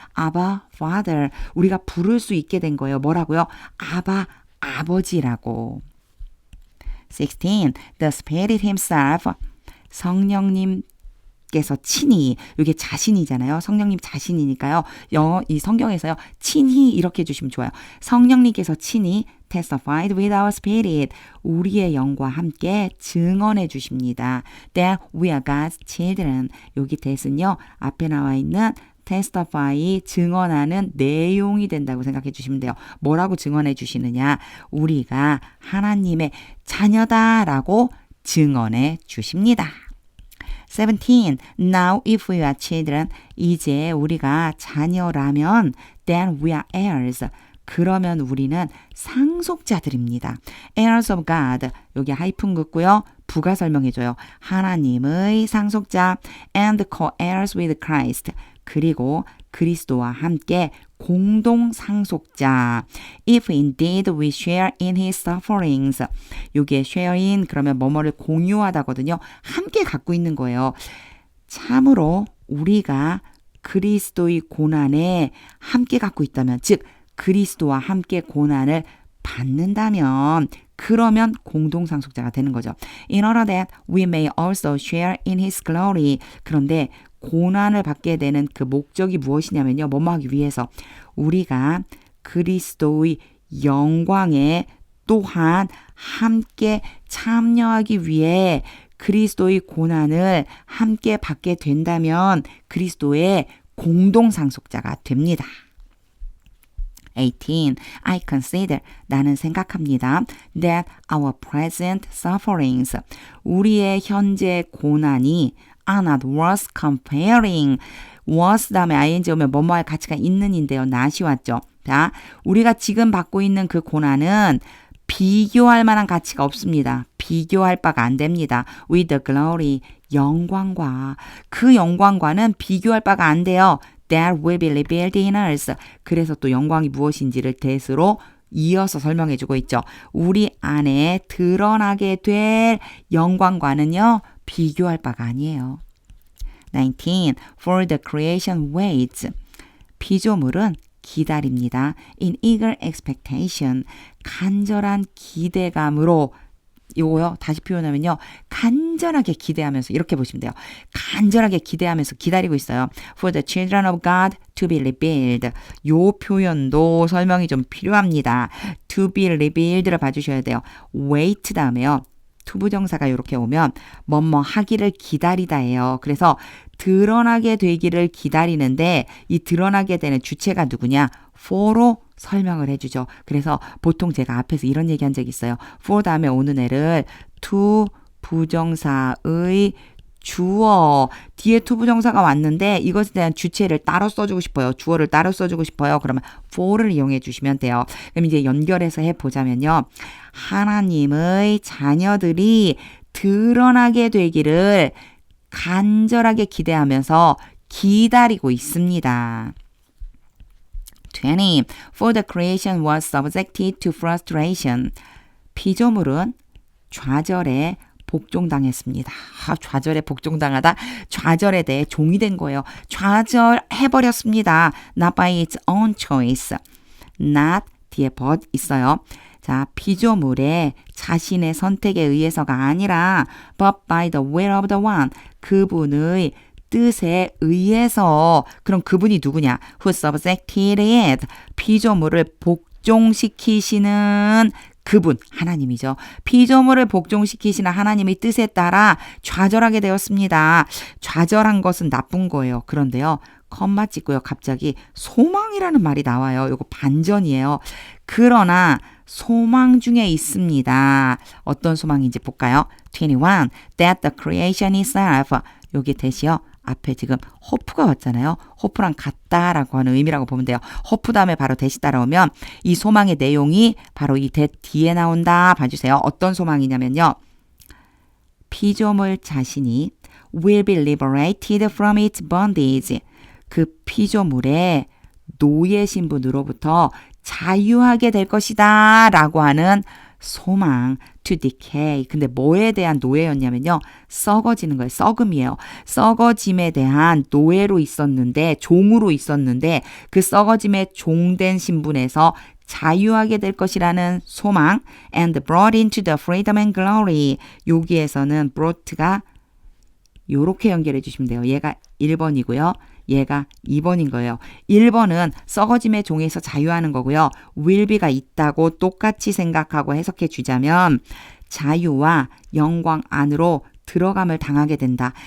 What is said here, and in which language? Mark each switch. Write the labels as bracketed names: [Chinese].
[Korean] 아바, Father, 우리가 부를 수 있게 된 거예요. 뭐라고요? 아바, 아버지라고. 16. [English] The Spirit himself, [Korean] 성령님께서 친히, 이게 자신이잖아요. 성령님 자신이니까요. 이 성경에서요. 친히 이렇게 해주시면 좋아요. 성령님께서 친히 [English] testified with our spirit. [Korean] 우리의 영과 함께 증언해 주십니다. [English] That we are God's children. [Korean] 여기 that은요. 앞에 나와 있는 testify, 증언하는 내용이 된다고 생각해 주시면 돼요. 뭐라고 증언해 주시느냐? 우리가 하나님의 자녀다라고 증언해 주십니다. 17. [English] Now if we are children, [Korean] 이제 우리가 자녀라면 [English] then we are heirs. [Korean] 그러면 우리는 상속자들입니다. [English] heirs of God. [Korean] 여기 하이픈 긋고요. 부가 설명해줘요. 하나님의 상속자 [English] and co-heirs with Christ. [Korean] 그리고 그리스도와 함께 공동 상속자. [English] If indeed we share in his sufferings. [Korean] 여기에 share in 그러면 뭐뭐를 공유하다거든요. 함께 갖고 있는 거예요. 참으로 우리가 그리스도의 고난에 함께 갖고 있다면, 즉 그리스도와 함께 고난을 받는다면 그러면 공동상속자가 되는 거죠. [English] In order that we may also share in his glory. [Korean] 그런데 고난을 받게 되는 그 목적이 무엇이냐면요. 뭐뭐 하기 위해서 우리가 그리스도의 영광에 또한 함께 참여하기 위해 그리스도의 고난을 함께 받게 된다면 그리스도의 공동상속자가 됩니다. 18. [English] I consider, [Korean] 나는 생각합니다. [English] That our present sufferings, [Korean] 우리의 현재 고난이 [English] are not worth comparing. [Korean] was 다음에 ing 오면 뭐뭐 할 가치가 있는인데요. not이 왔죠. 자, 우리가 지금 받고 있는 그 고난은 비교할 만한 가치가 없습니다. 비교할 바가 안 됩니다. [English] With the glory, [Korean] 영광과 그 영광과는 비교할 바가 안 돼요. [English] That will be revealed in us. [Korean] 그래서 또 영광이 무엇인지를 대수로 이어서 설명해주고 있죠. 우리 안에 드러나게 될 영광과는요, 비교할 바가 아니에요. [English] 19. For the creation waits. [Korean] 피조물은 기다립니다. [English] In eager expectation. [Korean] 간절한 기대감으로 이거요. 다시 표현하면요. 간절하게 기대하면서 이렇게 보시면 돼요. 간절하게 기대하면서 기다리고 있어요. [English] For the children of God to be revealed. [Korean] 요 표현도 설명이 좀 필요합니다. [English] To be revealed [Korean] 를 봐주셔야 돼요. wait 다음에요. 투부정사가 이렇게 오면 뭐뭐 하기를 기다리다예요. 그래서 드러나게 되기를 기다리는데 이 드러나게 되는 주체가 누구냐? for로 설명을 해주죠. 그래서 보통 제가 앞에서 이런 얘기한 적이 있어요. for 다음에 오는 애를 to 부정사의 주어 뒤에 to 부정사가 왔는데 이것에 대한 주체를 따로 써주고 싶어요. 주어를 따로 써주고 싶어요. 그러면 for를 이용해 주시면 돼요. 그럼 이제 연결해서 해보자면요. 하나님의 자녀들이 드러나게 되기를 간절하게 기대하면서 기다리고 있습니다. 20. [English] For the creation was subjected to frustration. [Korean] 피조물은 좌절에 복종당했습니다. 좌절에 복종당하다. 좌절에 대해 종이 된 거예요. 좌절해버렸습니다. [English] Not by its own choice. [Korean] Not 뒤에 but 있어요. 자, 피조물의 자신의 선택에 의해서가 아니라 [English] but by the will of the one. [Korean] 그분의 뜻에 의해서. 그럼 그분이 누구냐? [English] Who subjected it. [Korean] 피조물을 복종시키시는 그분, 하나님이죠. 피조물을 복종시키시는 하나님의 뜻에 따라 좌절하게 되었습니다. 좌절한 것은 나쁜 거예요. 그런데요. 컴마 찍고요. 갑자기 소망이라는 말이 나와요. 이거 반전이에요. 그러나 소망 중에 있습니다. 어떤 소망인지 볼까요? 21. [English] That the creation itself. [Korean] 여기 대시요. 앞에 지금 호프가 왔잖아요. 호프랑 같다라고 하는 의미라고 보면 돼요. 호프 다음에 바로 대시 따라오면 이 소망의 내용이 바로 이 대 뒤에 나온다. 봐주세요. 어떤 소망이냐면요. 피조물 자신이 [English] will be liberated from its bondage. [Korean] 그 피조물의 노예 신분으로부터 자유하게 될 것이다 라고 하는 소망, [English] to decay. [Korean] 근데 뭐에 대한 노예였냐면요. 썩어지는 거예요. 썩음이에요. 썩어짐에 대한 노예로 있었는데, 종으로 있었는데 그 썩어짐에 종된 신분에서 자유하게 될 것이라는 소망. [English] And brought into the freedom and glory. [Korean] 여기에서는 brought가 요렇게 연결해 주시면 돼요. 얘가 1번이고요. 얘가 2번인 거예요. 1번은 썩어짐의 종에서 자유하는 거고요. will be가 있다고 똑같이 생각하고 해석해 주자면 자유와 영광 안으로 들어감을 당하게 된다.